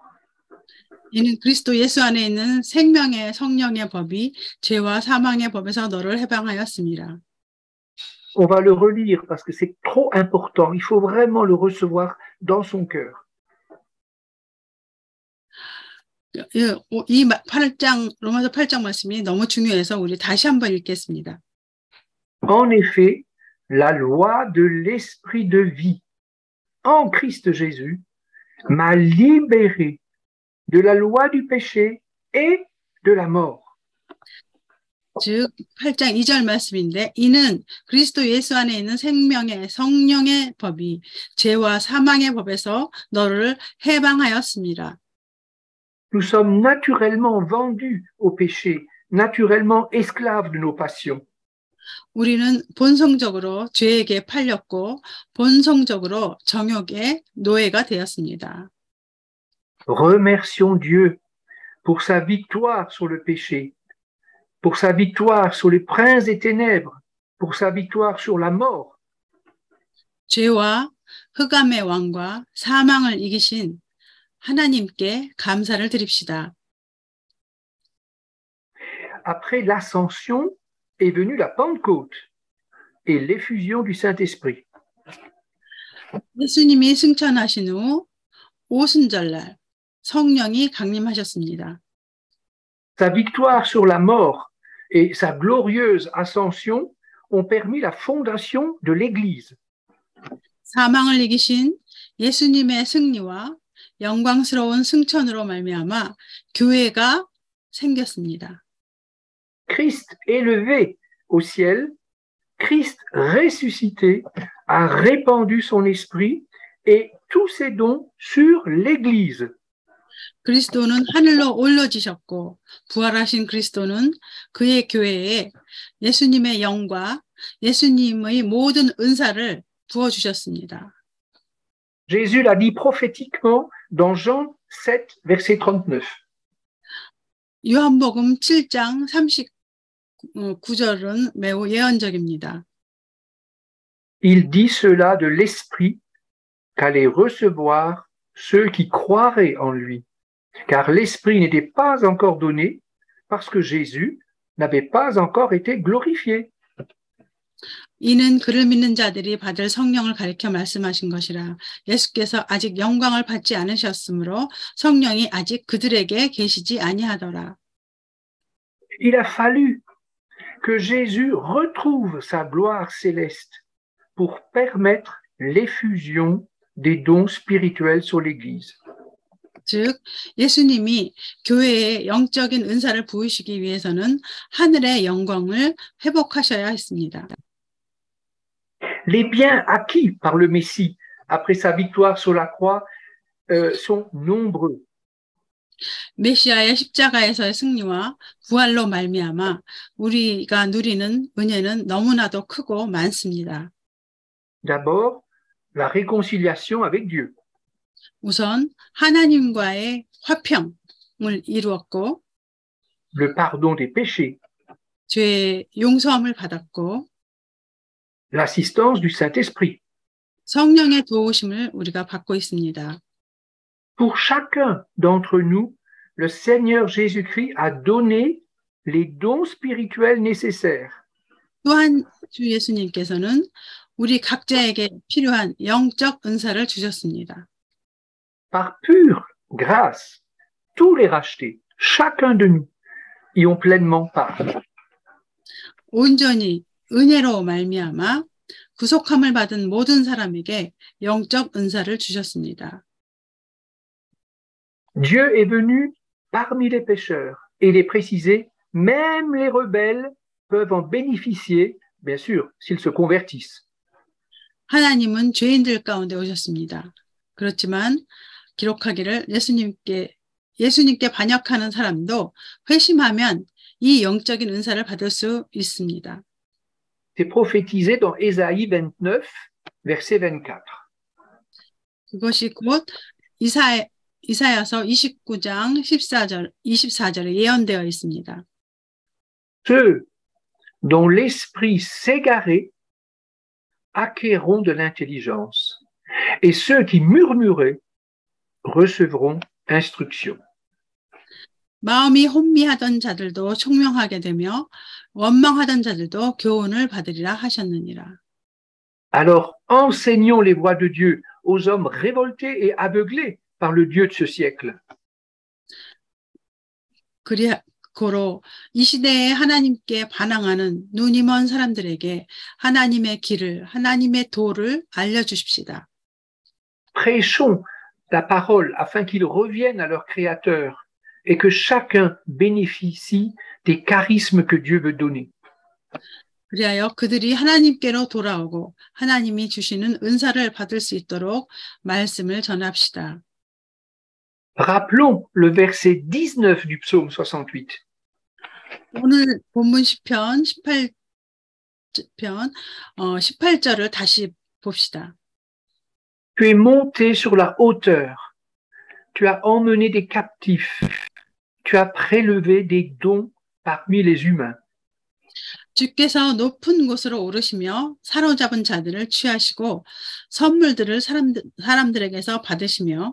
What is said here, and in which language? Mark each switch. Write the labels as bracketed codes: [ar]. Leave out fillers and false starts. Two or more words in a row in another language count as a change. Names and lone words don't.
[ko] 이는 그리스도 예수 안에 있는 생명의 성령의 법이 죄와 사망의 법에서 너를 해방하였습니다. [fr] On va le relire parce que c'est trop important. Il faut vraiment le recevoir dans son cœur. [ko] 이 로마서 8장 말씀이 너무 중요해서 우리 다시 한번 읽겠습니다. [fr] En effet, la loi de l'esprit de vie en Christ Jésus m'a libéré de la loi du péché et de la mort. [ko] 즉 8장 2절 말씀인데 이는 그리스도 예수 안에 있는 생명의 성령의 법이 죄와 사망의 법에서 너를 해방하였습니다. [fr] Nous sommes naturellement vendus au péché naturellement esclaves de nos passions. [ko] 우리는 본성적으로 죄에게 팔렸고 본성적으로 정욕의 노예가 되었습니다. [fr] Remercions Dieu pour sa victoire sur le péché, pour sa victoire sur les princes des ténèbres, pour sa victoire sur la mort. [ko] 죄와 흑암의 왕과 사망을 이기신 하나님께 감사를 드립시다. [fr] Après l'ascension est venue la Pentecôte et l'effusion du Saint-Esprit. [ko] 예수님이 승천하신 후 오순절날 성령이 강림하셨습니다. [fr] Sa victoire sur la mort et sa glorieuse ascension ont permis la fondation de l'Église. [ko] 사망을 이기신 예수님의 승리와 영광스러운 승천으로 말미암아 교회가 생겼습니다. [fr] Christ élevé au ciel, Christ ressuscité a répandu son esprit et tous ses dons sur l'Église. [ko] 그리스도는 하늘로 올려지셨고 부활하신 그리스도는 그의 교회에 예수님의 영과 예수님의 모든 은사를 부어주셨습니다. [fr] Jésus l'a dit prophétiquement dans Jean 7, verset 39. [ko] 요한복음 7장 39절은 매우 예언적입니다. [fr] Il dit cela de l'Esprit qu'allaient recevoir ceux qui croiraient en lui, car l'Esprit n'était pas encore donné parce que Jésus n'avait pas encore été glorifié. [ko] 이는 그를 믿는 자들이 받을 성령을 가리켜 말씀하신 것이라. 예수께서 아직 영광을 받지 않으셨으므로 성령이 아직 그들에게 계시지 아니하더라. [fr] Il a fallu que Jésus retrouve sa gloire céleste pour permettre l'effusion des dons spirituels sur l'Église. [ko] 즉 예수님이 교회에 영적인 은사를 부으시기 위해서는 하늘의 영광을 회복하셔야 했습니다. [fr] Les biens acquis par le Messie après sa victoire sur la croix sont nombreux. [ko] 메시아의 십자가에서의 승리와 부활로 말미암아 우리가 누리는 은혜는 너무나도 크고 많습니다. [fr] D'abord, la réconciliation avec Dieu. [ko] 우선 하나님과의 화평을 이루었고 [fr] Le pardon des péchés. [ko] 죄의 용서함을 받았고 [fr] L'assistance du Saint-Esprit. [ko] 성령의 도우심을 우리가 받고 있습니다. [fr] Pour chacun d'entre nous, le Seigneur Jésus-Christ a donné les dons spirituels nécessaires. [ko] 또한 주 예수님께서는 우리 각자에게 필요한 영적 은사를 주셨습니다. [fr] Par pure grâce, tous les rachetés, chacun de nous, y ont pleinement part. [ko] 온전히 은혜로 말미암아 구속함을 받은 모든 사람에게 영적 은사를 주셨습니다. [fr] Dieu est venu parmi les pécheurs et il est précisé, même les rebelles peuvent en bénéficier, bien sûr, s'ils se convertissent. [ko] 하나님은 죄인들 가운데 오셨습니다. 그렇지만 기록하기를 예수님께 반역하는 사람도 회심하면 이 영적인 은사를 받을 수 있습니다. [fr] C'est prophétisé dans Ésaïe 29, verset 24. [ko] 그것이 곧 이사야서 29장 24절에 예언되어 있습니다. [fr] Ceux dont l'esprit s'égarait acquerront de l'intelligence, et ceux qui murmuraient recevront instruction. [ko] 마음이 혼미하던 자들도 총명하게 되며 원망하던 자들도 교훈을 받으리라 하셨느니라. [fr] Alors enseignons les voies de Dieu aux hommes révoltés et aveuglés par le Dieu de ce siècle. [ko] 고로 이 시대에 하나님께 반항하는 눈이 먼 사람들에게 하나님의 길을, 하나님의 도를 알려주십시다. [fr] Prêchons la parole afin qu'ils reviennent à leur Créateur et que chacun bénéficie des charismes que Dieu veut donner. [ko] 그리하여 그들이 하나님께로 돌아오고 하나님이 주시는 은사를 받을 수 있도록 말씀을 전합시다. [fr] Rappelons le verset 19 du psaume 68. [ko] 오늘 본문 시편 18절을 다시 봅시다. [fr] Tu es monté sur la hauteur. Tu as emmené des captifs. Tu as prélevé des dons parmi les humains. [ko] 주께서 높은 곳으로 오르시며 사로잡은 자들을 취하시고 선물들을 사람들에게서 받으시며